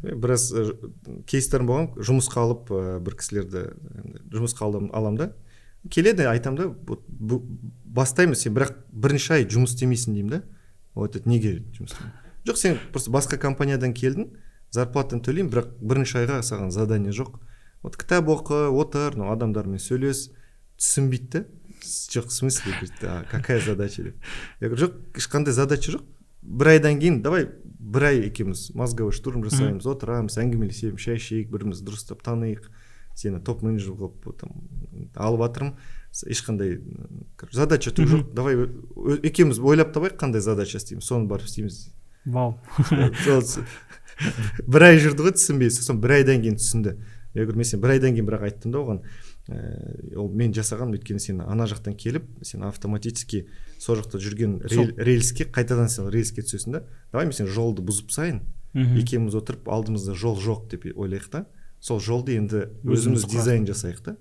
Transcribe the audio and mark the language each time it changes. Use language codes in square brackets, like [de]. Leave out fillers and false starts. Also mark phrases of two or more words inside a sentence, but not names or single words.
[kk] Біраз кейстерім болған, жұмысқа алып бір кісілерді жұмысқа алам да, келеді, айтам да, бастаймыз, сен бірақ бірінші ай жұмыс істемейсің деймін да. Неге жұмыс істемейсің? Жоқ, сен просто басқа компаниядан келдің, зарплатаны төлеймін, бірақ бірінші айға саған задание жоқ. Кітап оқы, отыр, адамдармен сөйлес, түсінбейді. Жоқ, [ru] в смысле, какая задача деп. Я говорю, [kk] жоқ, ешқандай задача жоқ. Бір айдан кейін, давай бір ай екеуміз [ru] мозговой штурм [kk] жасаймыз, отырамыз, әңгімелесеміз, шай ішейік, біріміз дұрыстап таныйық. Сені топ-менеджер қылып алып жатырмын, ешқандай задача түк жоқ. Давай екеуміз ойлап табайық, қандай задача істейміз, соны барып істейміз. Вау. Бір ай жүрді ғой, түсінбей, сосын бір айдан кейін түсінді. [ru] Я говорю, [kk] мен сен бір айдан кейін бірақ айттым да оған, ол мен жасаған, өйткені сен ана жақтан келіп, сен автоматически сол жақта жүрген рельске, қайтадан сен рельске түсесің да. Давай мен сен жолды бұзып сайын, екеуміз отырып алдымызда жол жоқ деп ойлайық та. Сол жолды енді өзіміз дизайн жасайық та.